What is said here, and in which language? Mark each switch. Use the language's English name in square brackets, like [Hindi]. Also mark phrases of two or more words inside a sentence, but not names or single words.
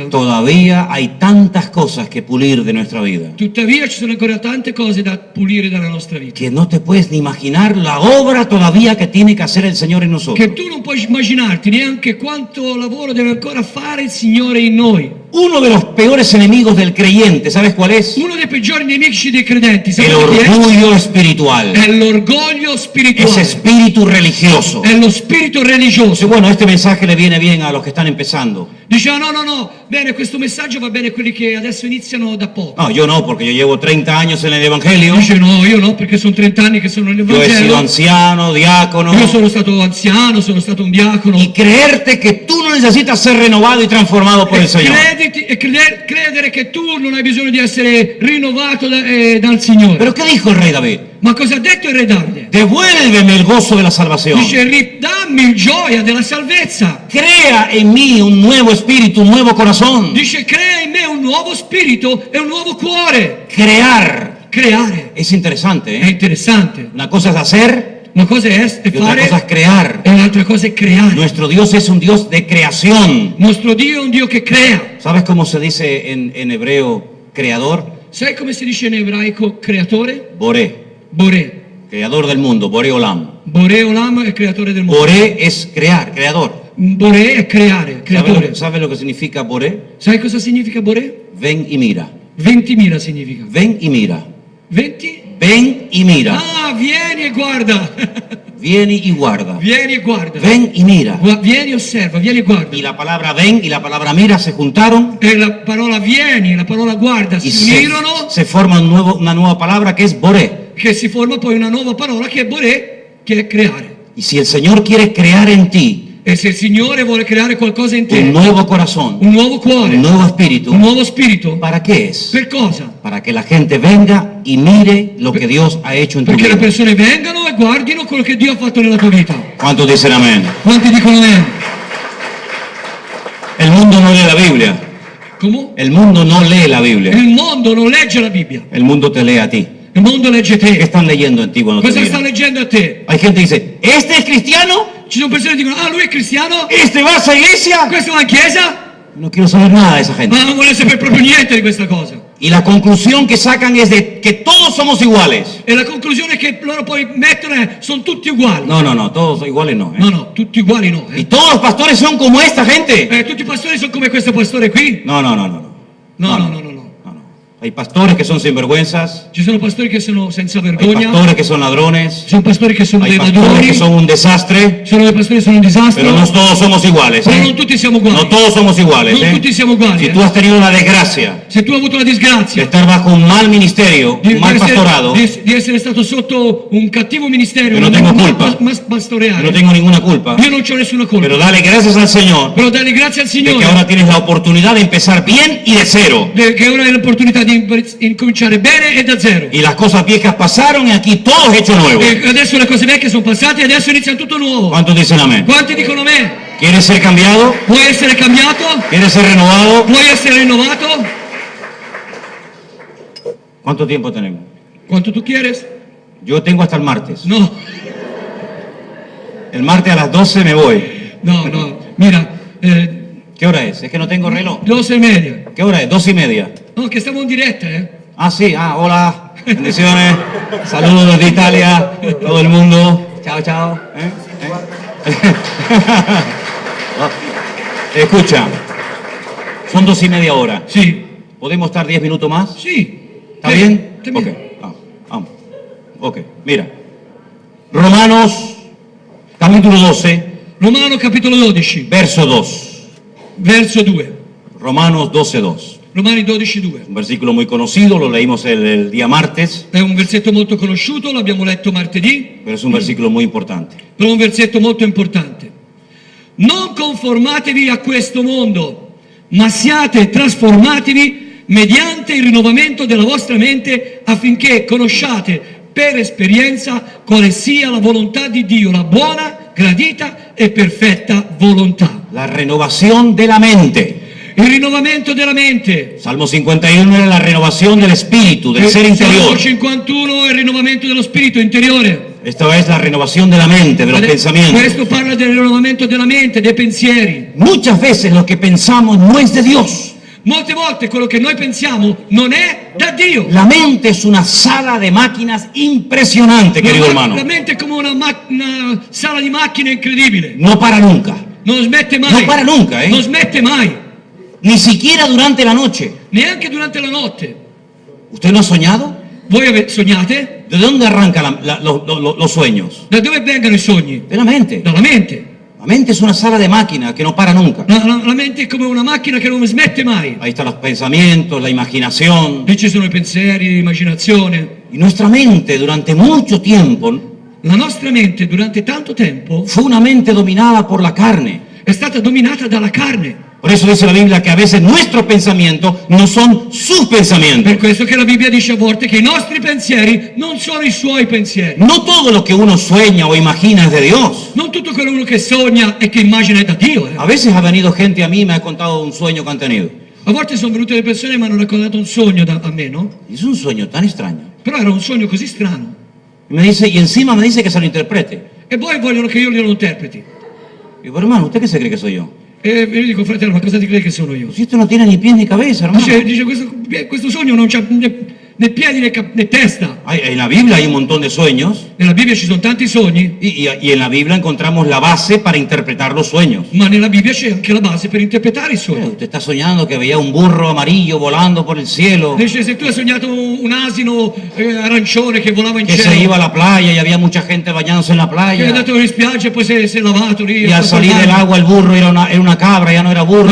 [Spanish] todavía hay tantas cosas que pulir de nuestra vida [Italian] tuttavia ci sono ancora tante cose da pulire dalla nostra vita. [Spanish] que no te puedes ni imaginar la obra todavía que tiene que hacer el Señor en nosotros. [Italian] Che tu non puoi immaginarti neanche quanto lavoro deve ancora fare il Signore in noi. [Spanish] Uno de los peores enemigos del creyente, ¿sabes cuál es? [Italian] Uno dei peggiori nemici dei credenti, [Spanish] El [Italian] sapete chi è? [Spanish] orgullo espiritual, [Italian] È l'orgoglio [Spanish] ese [Italian] spirituale, [Spanish] espíritu religioso. [Italian] è lo spirito [Spanish] Entonces, [Italian] religioso. [Spanish] bueno, este mensaje le viene bien a los que están empezando. Dice, no, no, no, [Italian] bene, questo messaggio va bene a quelli che adesso iniziano da poco. [Spanish] No, yo no, porque yo llevo 30 años en el Evangelio. [Italian] Dice, no, io no, perché sono 30 anni che sono nel [Spanish] Yo he sido [Italian] Vangelo. [Spanish] anciano, diácono. [Italian] Io sono stato anziano, sono stato un diacono. [Spanish] Y creerte que tú no necesitas ser renovado y transformado por el Señor. [Italian] Credere che tu non hai bisogno di essere rinnovato dal Signore. [Spanish] ¿Pero qué dijo el rey David? [Italian] Ma cosa ha detto il re Davide? [Spanish] Devuélveme el gozo de la salvación. [Italian] Dice, ridammi il gioia della salvezza. [Spanish] Crea en mí un nuevo espíritu, un nuevo corazón. [Italian] Dice, crea in me un nuovo spirito e un nuovo cuore. [Spanish] Crear. [Italian] Creare. [Spanish] Es interesante, [Italian] È [Spanish] ¿eh? [Italian] interessante. [Spanish] Una cosa es hacer [Italian] Una cosa è [Spanish] y otra [Italian] fare [Spanish] cosa es crear. [Italian] e un'altra cosa è creare. [Spanish] Nuestro Dios es un Dios de creación. [Italian] Nostro Dio è un Dio che crea. [Spanish] ¿Sabes cómo se dice en hebreo creador? [Italian] Sai come si dice in ebraico creatore? [Spanish] Boré. [Italian] Boré. [Spanish] Creador del mundo, [Hebrew] Boré Olam. Boré Olam [Italian] è il creatore del mondo. [Spanish] Boré es crear, creador. [Italian] Boré è creare, creatore. [Spanish] ¿Sabe lo que significa Boré? [Italian] Sai cosa significa Boré? [Spanish] Ven y mira. 20.000 significa. Ven y mira. 20? Ven y mira. [Italian] Ah, vieni e guarda. Vieni y guarda. Vieni e guarda. [Spanish] Ven y mira. [Italian] Vieni e osserva, vieni e guarda. [Spanish] Y la palabra ven y la palabra mira se juntaron [Italian] E la parola vieni e la parola guarda [Spanish] y [Italian] si unirono, [Spanish] se forma una nueva palabra que es Boré. [Italian] che si forma poi una nuova parola che è Boré, che è creare. [Spanish] Y si el Señor quiere crear en ti [Italian] E se il Signore vuole creare qualcosa in te, [Spanish] un nuevo corazón, [Italian] un nuovo cuore, [Spanish] un nuevo espíritu, [Italian] un nuovo spirito, [Spanish] ¿para qué es? [Italian] per cosa? [Spanish] Para que la gente venga y mire lo que Dios ha hecho en tu [Italian] Perché le [Spanish] vida. [Italian] persone vengano e guardino quello che Dio ha fatto nella tua vita. [Spanish] ¿Cuántos dicen amén? [Italian] Quanti dicono amen? [Spanish] El mundo no lee la Biblia. [Italian] Come? [Spanish] El mundo no lee la Biblia. [Italian] Il mondo non legge la Bibbia, [Spanish] El mundo te lee a ti. [Italian] il mondo legge [Spanish] ¿Qué [Italian] te. [Spanish] están leyendo en ti cuando te [Italian] Cosa sta [Spanish] miran? [Italian] leggendo a te? [Spanish] Hay gente que dice, ¿este es cristiano? [Italian] Ci sono persone che dicono, ah, lui è cristiano? [Spanish] ¿Este va a esa iglesia? [Italian] Questo va in chiesa? [Spanish] No quiero saber nada de esa gente. [Italian] Ma non vuole sapere proprio niente di questa cosa. [Spanish] Y la conclusión que sacan es de que todos somos iguales. [Italian] E la conclusione che loro poi mettono è, sono tutti uguali. [Spanish] No, todos iguales no. ¿eh? [Italian] No, tutti uguali no. [Spanish] ¿Y todos los pastores son como esta gente? [Italian] Tutti i pastori sono come questo pastore qui? [Spanish] No. [Italian] No. [Spanish] Hay pastores que son sinvergüenzas, [Italian] Ci sono pastori che sono senza [Spanish] hay [Italian] vergogna, [Spanish] pastores que son ladrones, [Italian] ci sono pastori che sono [Spanish] hay [Italian] dei [Spanish] pastores [Italian] ladroni, [Spanish] que son un desastre, [Italian] ci sono dei pastori che sono un disastro, [Spanish] pero no todos somos iguales. [Italian] però [Spanish] ¿eh? [Italian] non tutti siamo uguali. [Spanish] No todos somos iguales. [Italian] Non [Spanish] ¿eh? [Italian] tutti siamo uguali. [Spanish] Si tú has tenido la desgracia [Italian] Se tu hai avuto la [Spanish] de [Italian] disgrazia [Spanish] estar bajo un mal ministerio, un mal pastorado, [Italian] di essere stato sotto un cattivo ministero, [Spanish] Yo no tengo culpa. [Italian] pastoreale, [Spanish] no tengo ninguna culpa, [Italian] io non c'ho nessuna colpa. [Spanish] pero dale gracias al Señor [Italian] Però dai grazie al [Spanish] de que [Italian] Signore [Spanish] ahora tienes la oportunidad de empezar bien y de cero. [Italian] che ora hai l'opportunità di incominciare bene e da zero. [Spanish] Y las cosas viejas pasaron y aquí todo es hecho nuevo. [Italian] E adesso le cose vecchie sono passate e adesso inizia tutto nuovo. [Spanish] ¿Cuántos dicen amén? [Italian] Quanti dicono a me? [Spanish] ¿Quieres ser cambiado? [Italian] Vuoi essere cambiato? [Spanish] ¿Quieres ser renovado? [Italian] Vuoi essere rinnovato? [Spanish] ¿Cuánto tiempo tenemos? [Italian] Quanto tu quieres? [Spanish] Yo tengo hasta el martes. [Italian] No, [Spanish] El martes a las 12 me voy. [Italian] no. Mira, [Spanish] ¿Qué hora es? Es que no tengo reloj. [Italian] 12:30. [Spanish] ¿Qué hora es? 2:30. [Italian] No, che stiamo in diretta, [Spanish] Ah, sí. Hola. Bendiciones. Saludos desde Italia. Todo el mundo. Chao. Escucha. Son 2:30 ahora. [Italian] Sì. [Spanish] ¿Podemos estar 10 minutos más? [Italian] Sì. [Spanish] ¿Está bien? Ok. Vamos. Ok. Mira. Romanos, capítulo 12, [Italian] Romano capitolo 12, [Spanish] verso 2. [Italian] verso 2. [Spanish] Romanos 12:2. [Italian] Romani 12:2. [Spanish] Un versículo muy conocido, lo leímos el día martes, [Italian] È un versetto molto conosciuto, l'abbiamo letto martedì, [Spanish] pero es un versículo muy importante. [Italian] però è un versetto molto importante. Non conformatevi a questo mondo, ma siate trasformatevi mediante il rinnovamento della vostra mente affinché conosciate per esperienza quale sia la volontà di Dio, la buona, gradita e perfetta volontà. [Spanish] La renovación de la mente. [Italian] Il rinnovamento della mente. [Spanish] Salmo 51 era la renovación del espíritu, del ser [Italian] Salmo [Spanish] interior. [Italian] 51 è il rinnovamento dello spirito interiore. [Spanish] Esta es la renovación de la mente, de los pensamientos. [Italian] Questo parla del rinnovamento della mente, dei pensieri. [Spanish] Muchas veces lo que pensamos no es de Dios. [Italian] Molte volte quello che noi pensiamo non è da Dio. [Spanish] La mente es una sala de máquinas impresionante, querido hermano. [Italian] La mente è come una sala di macchine incredibile. [Spanish] No para nunca. [Italian] Non smette mai. [Spanish] No para nunca, ¿eh? [Italian] Non smette mai. [Spanish] Ni siquiera durante la noche. [Italian] Neanche durante la notte. [Spanish] ¿Usted no ha soñado? [Italian] Voi sognate? [Spanish] ¿De dónde arrancan los sueños? [Italian] Da dove vengono i sogni? [Spanish] De la mente. [Italian] Dalla mente. [Spanish] La mente es una sala de máquina que no para nunca. [Italian] La mente è come una macchina che non smette mai. [Spanish] Ahí están los pensamientos, la imaginación. [Italian] Lì ci sono i pensieri, l'immaginazione. [Spanish] Y nuestra mente durante mucho tiempo [Italian] La nostra mente durante tanto tempo [Spanish] fue una mente dominada por la carne. [Italian] è stata dominata dalla carne. [Spanish] Por eso dice la Biblia que a veces nuestros pensamientos no son sus pensamientos. [Italian] Per questo che la Bibbia dice a volte che i nostri pensieri non sono i suoi pensieri. [Spanish] No todo lo que uno sueña o imagina es de Dios. [Italian] Non tutto quello uno che sogna e che immagina è da Dio. [Spanish] A veces ha venido gente a mí y me ha contado un sueño que han tenido. [Italian] A volte sono venute le persone e mi hanno raccontato un sogno a me, no? [Spanish] Y es un sueño tan extraño. [Italian] Però era un sogno così strano. [Spanish] Y encima me dice que se lo interprete. [Italian] E poi vogliono che io glielo interpreti. [Spanish] Y digo, hermano, ¿usted qué se cree que soy yo? [Italian] E io dico, fratello, ma cosa ti credi che sono io? [Spanish] Si usted no tiene ni pies ni cabeza, hermano. [Italian] Dice questo sogno non c'ha né piedi né testa. [Spanish] En la Biblia hay un montón de sueños [Italian] Nella Bibbia ci sono tanti sogni, [Spanish] y en la Biblia encontramos la base para interpretar los sueños. [Italian] ma nella Bibbia c'è anche la base per interpretare i sogni. [Spanish] Usted está soñando que veía un burro amarillo volando por el cielo, [Italian] Dice, se tu hai sognato un asino arancione che volava in [Spanish] que se [Italian] cielo, [Spanish] iba a la playa y había mucha gente bañándose en la [Italian] che è [Spanish] playa, [Italian] andato in spiaggia e poi si è lavato lì. [Spanish] y al salir del agua el burro era una cabra, ya no era burro.